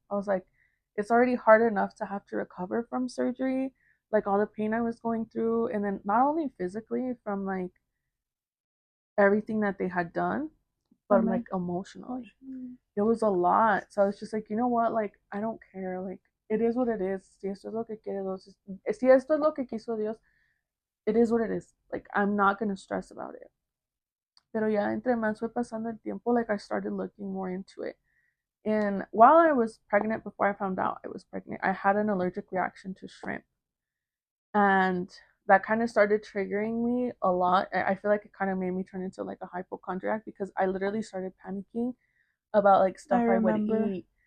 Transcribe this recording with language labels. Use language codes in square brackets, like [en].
[en] I was like, it's already hard enough to have to recover from surgery, like all the pain I was going through, and then not only physically from like everything that they had done, but like emotionally. It was a lot. So I was just like, you know what? Like, I don't care. Like, it is what it is. [es] Si esto es lo que quiere Dios, si esto es lo que quiso Dios, [en] it is what it is. Like, I'm not gonna stress about it. [es] Pero ya entre más fue pasando el tiempo, [en] like I started looking more into it. And while I was pregnant, before I found out I was pregnant, I had an allergic reaction to shrimp. And that kind of started triggering me a lot. I feel like it kind of made me turn into like a hypochondriac because I literally started panicking about like stuff I would eat.